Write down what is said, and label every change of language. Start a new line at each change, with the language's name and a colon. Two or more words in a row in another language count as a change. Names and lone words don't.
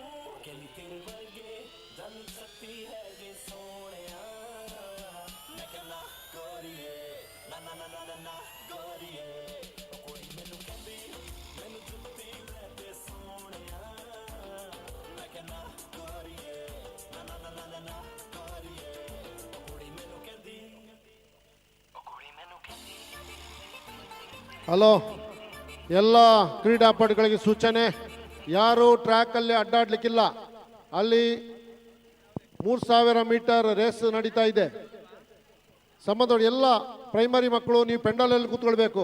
Punjabi: ਕਹਿੰਦੀ ਤੇਰੇ ਵਰਗੇ ਜਨ ਸਕਤੀ ਹੈ ਜੇ ਸੋਹਣਿਆ, ਮੈਂ ਕਹਿੰਦਾ ਗੋਰੀਏ ਨਾ ਨਾ ਨਾ ਨਾ ਨਾ ਨਾ ਗੋਰੀਏ, ਉਹ ਕੁੜੀ ਮੈਨੂੰ ਕਹਿੰਦੀ ਮੈਨੂੰ ਜੁੱਤੀ ਲੈ ਤੇ ਸੋਹਣਿਆ, ਮੈਂ ਕਹਿੰਦਾ ਗੋਰੀਏ ਨਾ ਨਾ ਨਾ ਨਾ ਨਾ ਗੋਰੀਏ, ਉਹ ਕੁੜੀ ਮੈਨੂੰ ਕਹਿੰਦੀ, ਉਹ ਕੁੜੀ ਮੈਨੂੰ ਕਹਿੰਦੀ।
Kannada: ಹಲೋ, ಎಲ್ಲ ಕ್ರೀಡಾಪಟುಗಳಿಗೆ ಸೂಚನೆ, ಯಾರು ಟ್ರ್ಯಾಕಲ್ಲಿ ಅಡ್ಡಾಡ್ಲಿಕ್ಕಿಲ್ಲ. ಅಲ್ಲಿ 3000 ಮೀಟರ್ ರೇಸ್ ನಡೀತಾ ಇದೆ. ಸಂಬಂಧ ಎಲ್ಲ ಪ್ರೈಮರಿ ಮಕ್ಕಳು ನೀವು ಪೆಂಡಲಲ್ಲಿ ಕೂತ್ಕೊಳ್ಬೇಕು.